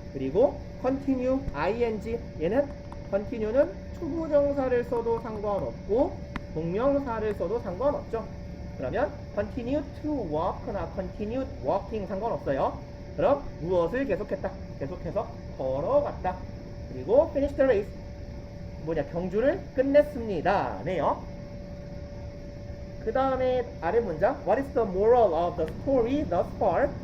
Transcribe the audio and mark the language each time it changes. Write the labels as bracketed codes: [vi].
[ko] 그리고 [en] continue, ing. [ko] 얘는 continue는 투부정사를 써도 상관없고 동명사를 써도 상관없죠. [en] 그러면 continue to walk나 continued walking [ko] 상관없어요. 그럼 무엇을 계속했다? 계속해서 걸어갔다. 그리고 [en] finish the race. [ko] 경주를 끝냈습니다. 네요. 그 다음에 아래 문장 [en] What is the moral of the story thus far?